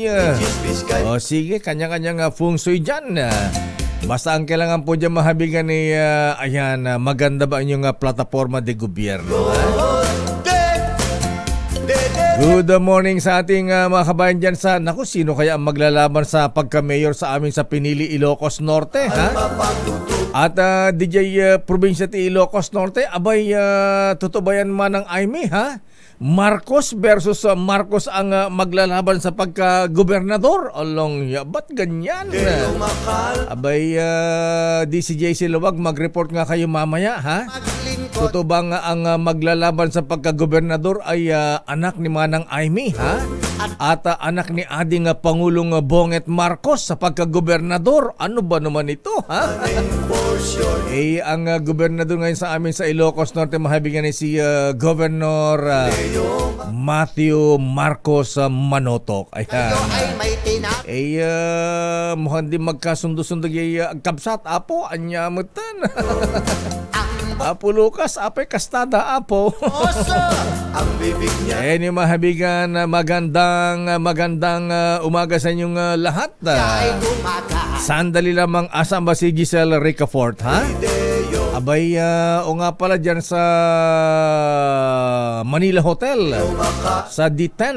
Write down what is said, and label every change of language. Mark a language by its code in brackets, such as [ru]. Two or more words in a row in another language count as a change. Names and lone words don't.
[tl] O sige, kanya-kanyang Feng Shui dyan. Basta ang kailangan po dyan mahabigan ayan, maganda ba inyong plataforma de gobyerno? [en] Good morning [tl] sa ating mga kabayan dyan sa, naku, sino kaya ang maglalaban sa pagka-mayor sa amin sa Pinili, Ilocos Norte, ha? At DJ Probinsya ti Ilocos Norte, abay, totoo ba yan man ng Aimee, ha? Marcos versus Marcos ang maglalaban sa pagka-gobernador. Along, ba't ganyan? Abay, DCJC Luwag, mag-report nga kayo mamaya, ha? Totoo bang ang maglalaban sa pagka-gobernador ay anak ni Manang Aimee, ha? At anak ni ading Pangulong Bonget Marcos sa pagka-gobernador? Ano ba naman ito, ha? Ang gobernador ngayon sa amin sa Ilocos Norte, mahabigan ni si Governor Matthew Marcos Manotok. Ayan. Mukhang di magkasundo-sundo ang kabsat, apo, anyamutan. [ilo] Apo Lucas, apay kastada, apo. [tl] Ang bibig niya Yung mahabigan, magandang umaga sa inyong lahat. ay gumaga. Sandali lamang, asan ba si Giselle Ricafort, ha? Abay, o nga pala dyan sa Manila Hotel, sa D-Tent.